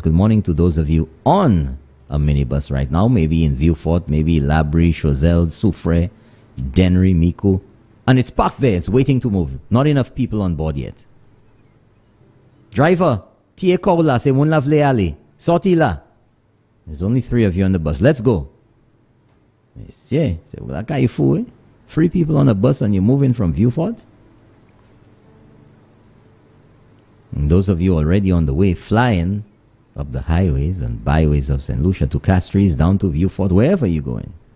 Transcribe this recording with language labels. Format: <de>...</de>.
<en>Good morning to those of you on a minibus right now, maybe in Vieux-Fort, maybe Labrie, Choiseul, Soufrière, Dennery, Micoud. And it's parked there. It's waiting to move. Not enough people on board yet.</en> <acf>Driver, tiye kou la, se moun la vle ale. Sorti la.</acf> <en>There's only 3 of you on the bus. Let's go.</en> <acf>Monsieur, c'est la ka fou, eh?</acf> <en>3 people on a bus and you're moving from Vieux-Fort? And those of you already on the way flying up the highways and byways of St. Lucia to Castries, down to Vieux-Fort, wherever you're going.</en>